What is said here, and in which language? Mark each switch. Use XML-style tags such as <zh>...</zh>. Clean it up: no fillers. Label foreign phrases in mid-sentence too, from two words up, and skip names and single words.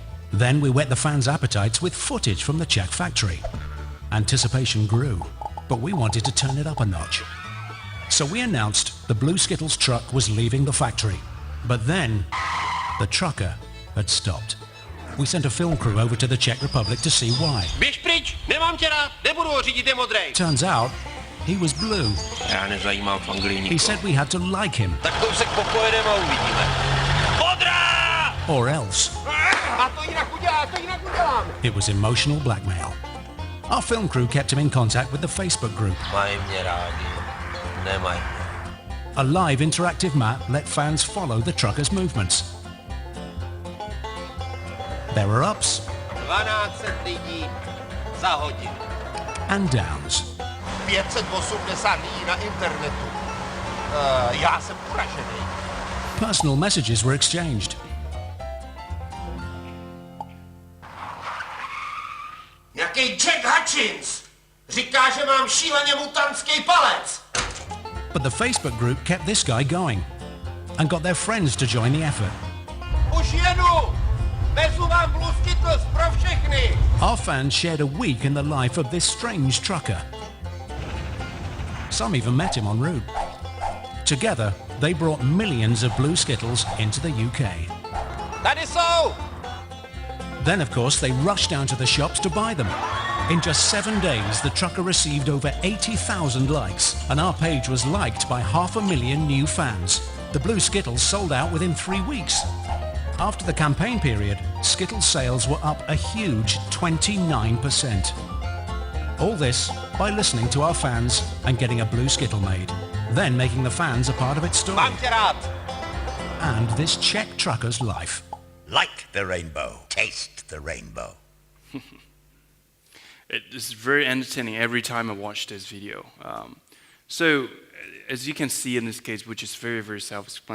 <en>Then we whet the fans' appetites with footage from the Czech factory. Anticipation grew, but we wanted to turn it up a notch. So we announced the blue Skittles truck was leaving the factory. But then, the trucker had stopped. We sent a film crew over to the Czech Republic to see why.</en> <cs>Běž pryč, nemám tě rád, nebudu ho řídit, je modrej.</cs> <en>Turns out, he was blue.</en> <cs>Já nezajímám v Anglii nikoho.</cs> <en>He said we had to like him.</en> <cs>Tak kousek popojedeme a uvidíme. Modrá!</cs> <en>Or else.</en> <cs>A to jinak udělám.</cs> <en>It was emotional blackmail. Our film crew kept him in contact with the Facebook group.</en> <cs>Mají mě rádi, nemají.</cs> <en>A live interactive map let fans follow the trucker's movements. There were ups</en> <cs>1200 lidí za hodinu.</cs> <en>and downs.</en> <cs>580 lidí na internetu. Já jsem uražený.</cs> <en>Personal messages were exchanged.</en> <cs>mám šíleně mutantský palec!</cs> <en>But the Facebook group kept this guy going and got their friends to join the effort.</en> <cs>Už jedu! Vezu vám Blue Skittles pro všechny!</cs> <en>Our fans shared a week in the life of this strange trucker. Some even met him en route. Together, they brought millions of Blue Skittles into the UK.</en> <cs>Tady jsou!</cs> <en>Then, of course, they rushed down to the shops to buy them. In just 7 days, the trucker received over 80,000 likes, and our page was liked by 500,000 new fans. The Blue Skittles sold out within 3 weeks. After the campaign period, Skittles sales were up a huge 29%. All this by listening to our fans and getting a Blue Skittle made, then making the fans a part of its story.</en> <cs>Mám tě rád!</cs> <en>And this Czech trucker's life. Like the rainbow, taste the rainbow. It is very entertaining every time I watch this video. So, as you can see in this case, which is very, very self-explanatory.</en>